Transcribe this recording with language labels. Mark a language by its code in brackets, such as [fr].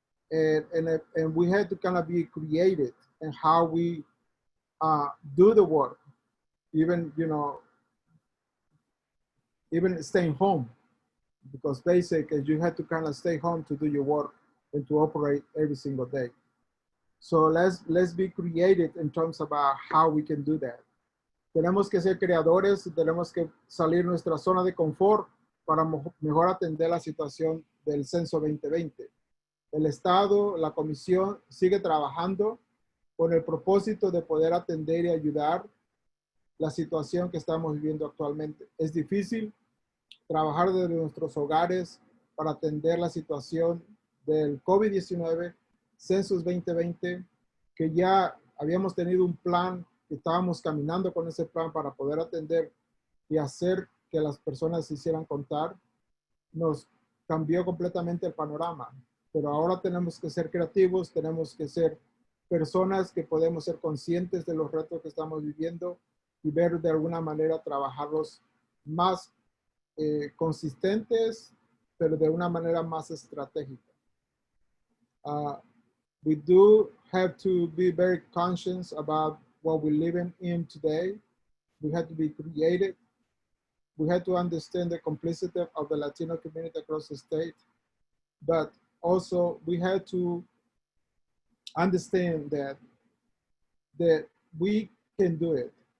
[en] And we had to kind of be creative in how we do the work, even, you know, even staying home, because basically you had to kind of stay home to do your work and to operate every single day. So let's be creative in terms about how we can do that. [es] Tenemos que ser creadores, tenemos que salir de nuestra zona de confort para mejor atender la situación del Censo 2020. El Estado, la Comisión sigue trabajando con el propósito de poder atender y ayudar la situación que estamos viviendo actualmente. Es difícil trabajar desde nuestros hogares para atender la situación del COVID-19, Census 2020, que ya habíamos tenido un plan, que estábamos caminando con ese plan para poder atender y hacer que las personas se hicieran contar. Nos cambió completamente el panorama, pero ahora tenemos que ser creativos, tenemos que ser personas que podemos ser conscientes de los retos que estamos viviendo y ver de alguna manera trabajarlos más consistentes, pero de una manera más estratégica. [en] We do have to be very conscious about what we're living in today. We have to be creative. We have to understand the complicity of the Latino community across the state, but also we have to understand that we can do it.